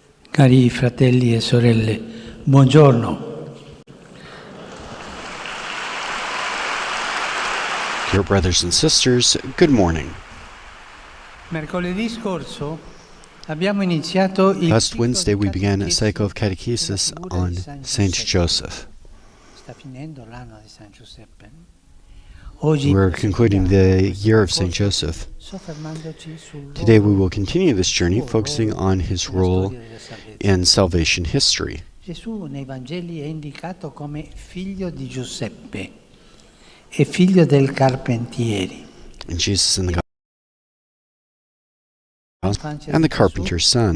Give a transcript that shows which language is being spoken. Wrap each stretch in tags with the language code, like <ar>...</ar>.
<it>Cari fratelli e sorelle, buongiorno.</it> <en>Dear brothers and sisters, good morning.</en> <it>Mercoledì scorso abbiamo iniziato il</it> <en>Last Wednesday we began a cycle of catechesis on Saint Joseph.</en> <it>Sta finendo l'anno di San Giuseppe.</it> <en>We're concluding the year of Saint Joseph. Today we will continue this journey focusing on his role in salvation history.</en> <it>Gesù nei Vangeli è indicato come figlio di Giuseppe e figlio del carpentiere.</it> <en>And Jesus in the Gospel and the carpenter's son.</en>